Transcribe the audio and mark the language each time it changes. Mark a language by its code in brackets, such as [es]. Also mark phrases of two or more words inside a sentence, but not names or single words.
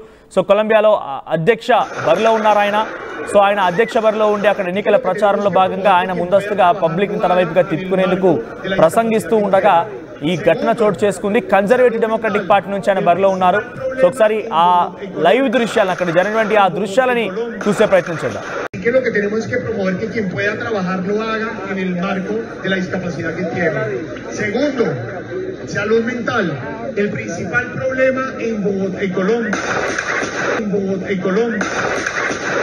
[te] సో కొలంబియాలో అధ్యక్ష బరిలో ఉన్నారు ఆయన. సో ఆయన అధ్యక్ష బరిలో ఉండి అక్కడ ఎన్నికల ప్రచారంలో భాగంగా ఆయన ముందస్తుగా పబ్లిక్ తన వైపుగా తిప్పుకునేందుకు ప్రసంగిస్తూ ఉండగా ఈ ఘటన చోటు చేసుకుంది. కన్జర్వేటివ్ డెమోక్రటిక్ పార్టీ నుంచి ఆయన బరిలో ఉన్నారు. సో ఒకసారి ఆ లైవ్ దృశ్యాలను, అక్కడ జరిగినటువంటి ఆ దృశ్యాలని చూసే ప్రయత్నం చేద్దాం. [es] Lo que tenemos es que promover que quien pueda trabajar lo haga en el marco de la discapacidad que tiene. Segundo, salud mental. El principal problema en Bogotá, en Colombia,